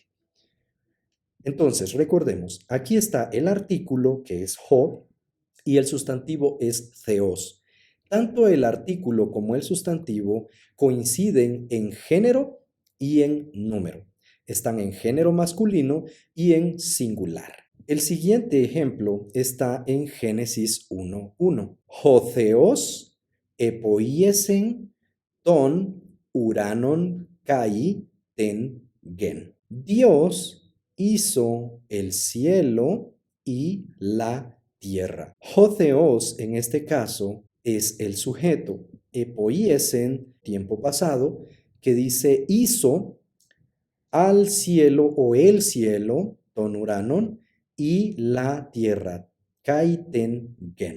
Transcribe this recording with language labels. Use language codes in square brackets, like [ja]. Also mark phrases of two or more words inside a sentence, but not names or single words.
[es] Entonces, recordemos, aquí está el artículo que es ho y el sustantivo es theos. Tanto el artículo como el sustantivo coinciden en género y en número. Están en género masculino y en singular. El siguiente ejemplo está en Génesis 1:1. [el] ὁ θεὸς ἐποίησεν τὸν οὐρανὸν καὶ τὴν γῆν. [es] Dios hizo el cielo y la tierra. [el] ὁ θεός [es] en este caso es el sujeto. Epoiesen, tiempo pasado, que dice hizo al cielo o el cielo, [el] τὸν οὐρανόν, [es] y la tierra, [el] καὶ τὴν γῆν.